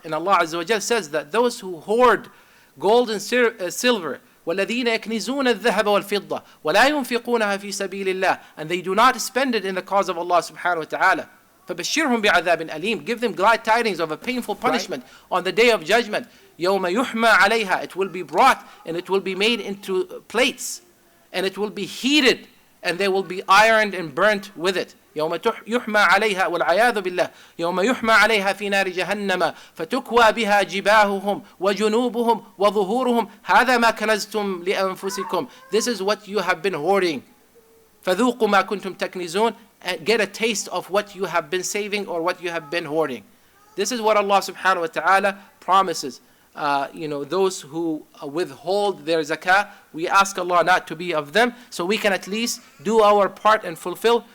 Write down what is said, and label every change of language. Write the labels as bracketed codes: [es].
[en] And Allah Azza wa Jal says that those who hoard gold and silver, [ar] وَالَّذِينَ يَكْنِزُونَ الذَّهَبَ وَالْفِضَّةَ وَلَا يُنْفِقُونَها فِي سَبِيلِ اللَّهِ, [en] and they do not spend it in the cause of Allah subhanahu wa ta'ala. [ar] فَبَشِّرْهُمْ بِعَذَابٍ أَلِيمٍ. [en] Give them glad tidings of a painful punishment on the day of judgment. [ar] يَوْمَ يُحْمَى عَلَيْهَا. [en] It will be brought and it will be made into plates and it will be heated and they will be ironed and burnt with it. [ar] يوم يحمى عليها والعياذ بالله يوم يحمى عليها في نار جهنم فتكوى بها جباههم وجنوبهم وظهورهم هذا ما كنزتم لأنفسكم. [en] This is what you have been hoarding. [ar] فذوقوا ما كنتم تكنزون. [en] And get a taste of what you have been saving or what you have been hoarding. This is what Allah subhanahu wa ta'ala promises. Those who withhold their zakah, we ask Allah not to be of them, so we can at least do our part and fulfill.